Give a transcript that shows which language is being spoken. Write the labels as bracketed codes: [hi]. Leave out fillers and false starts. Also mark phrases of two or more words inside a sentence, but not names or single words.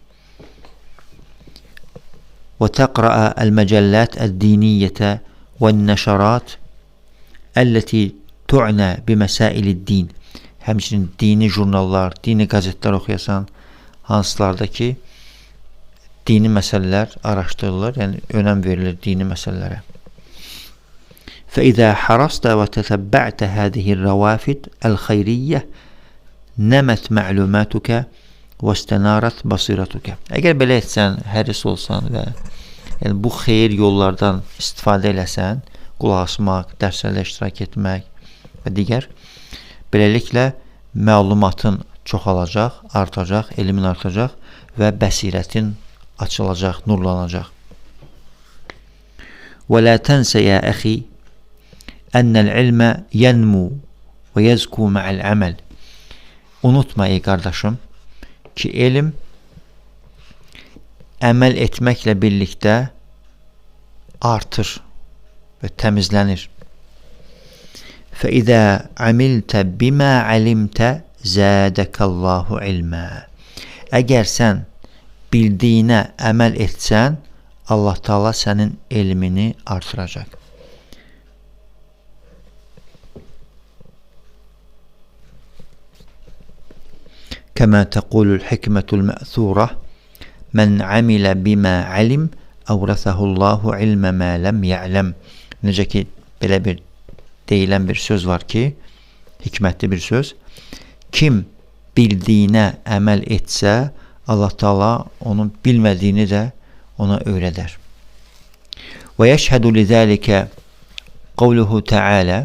[ar] وتقرأ المجلات الدينية والنشرات التي تعنى بمسائل الدين. [az] Həmçinin dini jurnallar, dini qəzetlər oxuyasan, hansılarda ki, dini məsələlər araşdırılır, yəni önəm verilir dini məsələlərə. [ar] فإذا حرصت وتتبعت هذه الروافد الخيرية نمت معلوماتك واستنارت بصيرتك. [az] Əgər belə etsən, həris olsan və yəni bu xeyir yollardan istifadə eləsən, qulaq asmaq, dərslərlə iştirak etmək və digər, beləliklə məlumatın çoxalacaq, artacaq, elmin artacaq və bəsirətin açılacaq, nurlanacaq. [ar] ولا تنس يا أخي أن العلم ينمو ويزكو مع العمل. [az] Unutma ey qardaşım ki, elm əməl etməklə birlikdə artır və təmizlənir. [ar] فَإِذَا عَمِلْتَ بِمَا عَلِمْتَ زَادَكَ اللّٰهُ عِلْمًا. [az] Əgər sən bildiyinə əməl etsən, Allah Taala sənin elmini artıracaq. [ar] كما تقول الحكمة المأثورة من عمل بما علم أورثه الله علم ما لم يعلم. [az] Necə ki, belə bir deyilən bir söz var ki, hikmətli bir söz. Kim bildiyinə əməl etsə, Allah Taala onun bilmədiyini də ona öyrədər. [ar] ويشهد لذلك قوله تعالى.